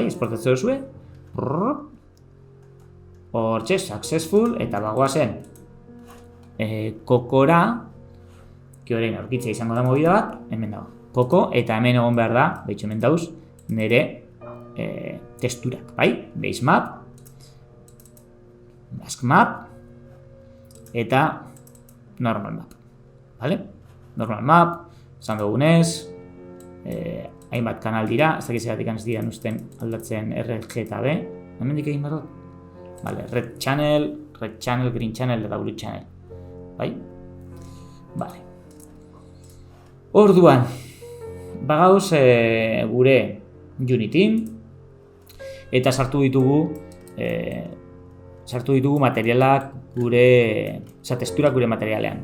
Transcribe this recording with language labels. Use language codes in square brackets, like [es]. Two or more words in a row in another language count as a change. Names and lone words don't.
[eu] Esportatzen duzue, hortxe, successful, eta bagoazen kokora, ki horrein aurkitzea izango da movida bat, hemen dago. Koko, eta hemen egon behar da, behitxo hemen dauz, nire testurak, bai? [en] Base map, mask map, [eu] eta [en] normal map, [eu] vale? [en] Normal map, [eu] esan dugunez, hainbat kanal dira, ez dakiz egatik ez dira usten aldatzen RG eta B, hemendik egin badot? Vale, [en] red channel, green channel eta blue channel, [eu] bai? Vale. Orduan, bagauz gure Unity eta sartu ditugu materialak gure, testurak gure materialean.